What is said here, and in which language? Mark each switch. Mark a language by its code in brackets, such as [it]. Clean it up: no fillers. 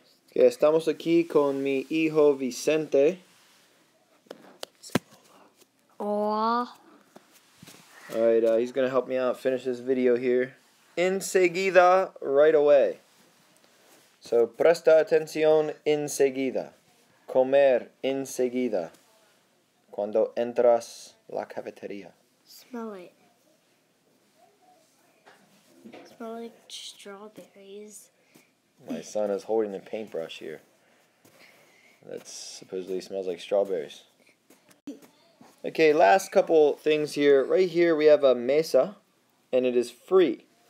[es] Okay, estamos aquí con mi hijo Vicente. Hola. [en] Alright, he's going to help me out finish this video here. [es] Enseguida, [en] right away. So, [es] presta atención enseguida. Comer enseguida. Cuando entras la cafetería. [en] Smell it. Smell like strawberries. My son is holding a paintbrush here. That supposedly smells like strawberries. Okay, last couple things here. Right here we have a mesa, and it is free.